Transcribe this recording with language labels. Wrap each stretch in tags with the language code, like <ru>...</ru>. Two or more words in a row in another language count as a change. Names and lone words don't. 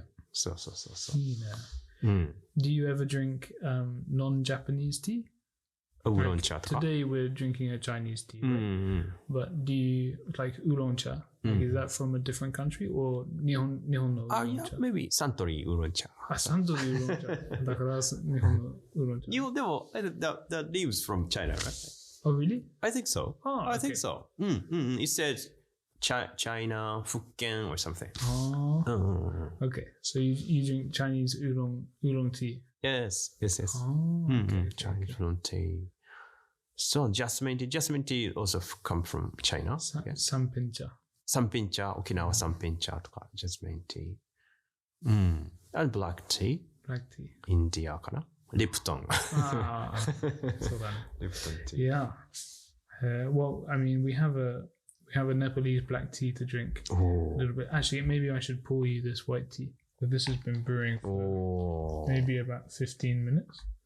<en>So. Do you ever drink non-Japanese tea? Oolong-cha. Today we're drinking a Chinese tea, right? But do you like oolong-cha? Like, is that from a different country or</en> <ja>日本のウーロン茶?</ja> <en>Yeah, maybe Suntory oolong-cha. Suntory oolong-cha.</en> <ja>だから日本の oolong-cha.</ja> <en>The leaves from China, right? Oh, really? I think so. I think so. It says China, Fujian or something. Okay. So you drink Chinese oolong tea? Yes. Okay, Chinese oolong tea. So jasmine tea also come from China. Sanpincha. Sanpincha,</en> <ja>Okinawa sanpincha とか</ja> <en>jasmine tea. And black tea. India かな Lipton. Lipton tea. Yeah. Well, I mean, we have a Nepalese black tea to drink a little bit. Actually, maybe I should pour you this white tea. But this has been brewing for maybe about 15 minutes.</en>